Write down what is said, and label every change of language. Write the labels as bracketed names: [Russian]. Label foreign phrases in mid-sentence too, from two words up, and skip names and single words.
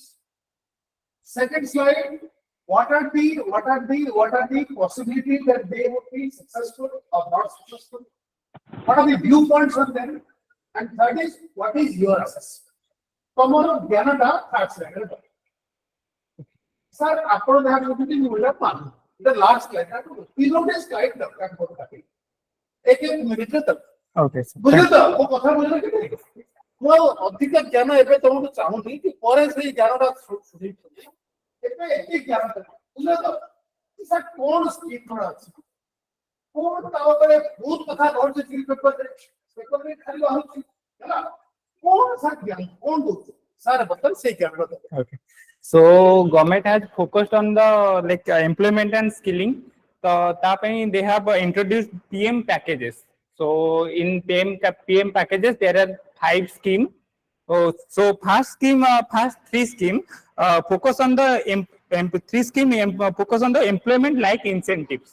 [English] Second slide, what are the possibilities that they would be successful or not successful? What are the viewpoints on them? And third is, what is your assessment? Sir, [Odia] ଆପଣ ଯାହା କହୁଛନ୍ତି ମୁଁ ଏଇଟା ମାନୁ। [English] The last slide, please note this slide [Odia] ଦରକାର ପଡୁଛି। [Hindi] एक मिनट तक। [English] Okay, sir. [Odia] ବୁଝିଲେ ତ ମୋ କଥା ବୁଝିଲେ କି ନାହିଁ? ମୁଁ ଆଉ ଅଧିକ ଜ୍ଞାନ ଏବେ ତମକୁ ଚାହୁଁନି କି ପରେ ସେଇ ଜ୍ଞାନଟା ଶୁଣିବି। ଏବେ ଏତିକି ଜ୍ଞାନ ବୁଝିଲେ ତ? ସାର୍ କଣ ସ୍କିମ୍ କଣ ଅଛି? କଣ ତା ଉପରେ ବହୁତ କଥା ରହିଛି ଚିଲି ପେପରରେ ଖାଲି ବାହାରୁଛି ହେଲା। କଣ ସାର୍ ଜ୍ଞାନ କଣ ଦଉଛି? ସାର୍ ବର୍ତ୍ତମାନ ସେଇ ଜ୍ଞାନଟା ଦରକାର। Okay. [English] So government has focused on the employment and skilling. So they have introduced PM packages. So in PM packages there are 5 schemes. So first three scheme focus on the focus on the employment like incentives.